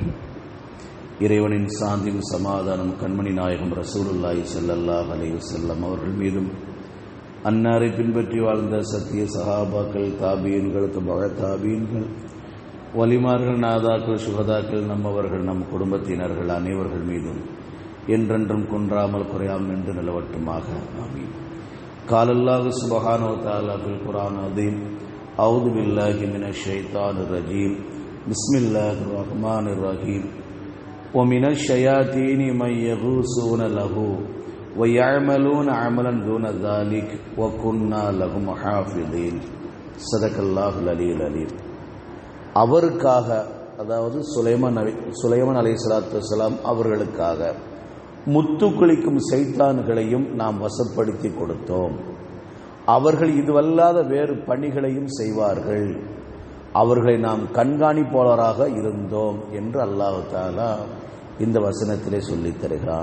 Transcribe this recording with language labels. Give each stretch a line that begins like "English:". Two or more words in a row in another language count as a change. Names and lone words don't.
Tamil: இறைவனின் சாந்தியும் சமாதானம் கண்மணி நாயகம்
Arabic: رسول الله صلى الله عليه وسلم
Tamil: அவர்கள் மீதும், அன்னாரை பின்பற்றி வாழ்ந்த சத்திய சஹாபாக்கள், தாபீன்கள், தாபீன்கள், வலிமார்கள், நாதாக்கள், சுகதாக்கள், நம்மவர்கள், நம் குடும்பத்தினர்கள் அனைவர்கள் மீதும் என்றென்றும் குன்றாமல் குறையாமல் நின்று நிலவட்டுமாக. ஆமீன்.
Arabic: قال الله سبحانه وتعالى في القرآن العظيم: أعوذ بالله من الشيطان الرجيم بسم الله الرحمن الرحيم ومن الشياطين من يغوصون له ويعملون عملا دون ذلك وكنا لهم حافظين. صدق الله العلي العليم.
Tamil: அவருக்காக, அதாவது சுலைமான்
Arabic: عليه الصلاة والسلام
Tamil: அவர்களுக்காக முத்து குளிக்கும் சைத்தான்களையும் நாம் வசப்படுத்தி கொடுத்தோம். அவர்கள் இதுவல்லாத வேறு பணிகளையும் செய்வார்கள். அவர்களை நாம் கண்காணிப்பாளராக இருந்தோம் என்று
Arabic: الله تعالى
Tamil: இந்த வசனத்திலே சொல்லித் தருகிறான்.